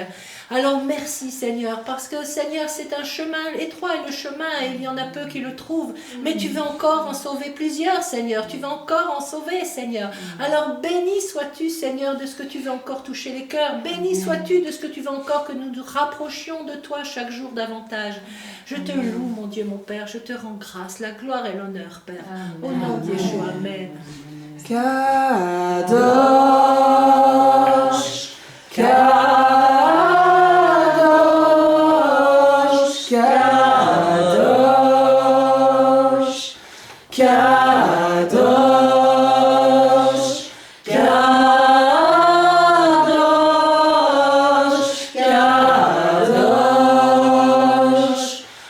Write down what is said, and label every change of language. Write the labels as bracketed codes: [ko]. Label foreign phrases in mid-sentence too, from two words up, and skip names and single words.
[fr] Alors merci, Seigneur, parce que, Seigneur, c'est un chemin étroit, et le chemin, il y en a peu qui le trouvent, mais tu veux encore en sauver plusieurs, Seigneur, tu veux encore en sauver, Seigneur. Alors béni sois-tu, Seigneur, de ce que tu veux encore toucher les cœurs, béni sois-tu de ce que tu veux encore que nous nous rapprochions de toi chaque jour davantage. Je te loue, mon Dieu, mon Père, je te rends grâce, la gloire et l'honneur, Père. Au nom de Yeshua, Amen. [he] קדוש, קדוש, קדוש, קדוש, קדוש, קדוש,